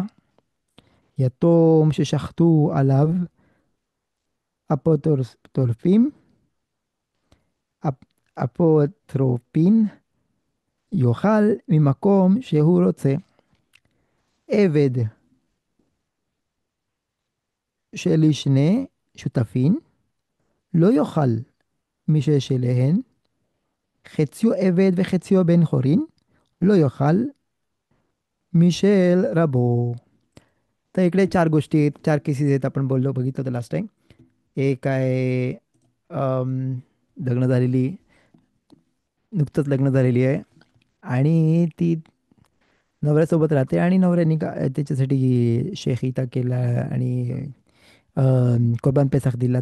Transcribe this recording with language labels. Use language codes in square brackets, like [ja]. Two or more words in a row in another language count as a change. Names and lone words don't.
[he] יתום ששחטו עליו אפוטרופים, אפוטרופין, יאכל ממקום שהוא רוצה. עבד שלשני שותפין, לא יאכל מששלהן, חציו עבד וחציו בן חורין, לא יאכל משל רבו. [mr] तर इकडे चार गोष्टी आहेत, चार केसेस आहेत, आपण बघितलं होतं [en] last time. [mr] एक आहे लग्न झालेली, नुकतंच लग्न झालेली आहे, आणि ती नवऱ्यासोबत राहते, आणि नवऱ्याने त्याच्यासाठी शेखिता केला, आणि [he] קרבן פסח [mr] दिला.